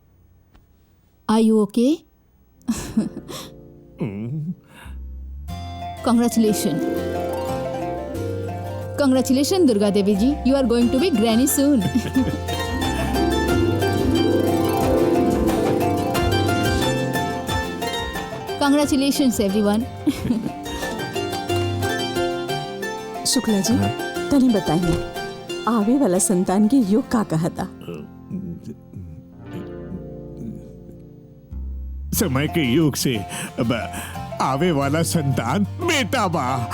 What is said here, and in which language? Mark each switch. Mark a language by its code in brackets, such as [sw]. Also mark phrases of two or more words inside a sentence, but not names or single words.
[en] Are you okay? Congratulations, Durga Devi ji. You are going to be granny soon. Congratulations, everyone. [bho] शुक्ला जी, तनी बताइए आवे वाला संतान के योग का कहा था? समय के योग से अब आवे वाला संतान बेटा बा।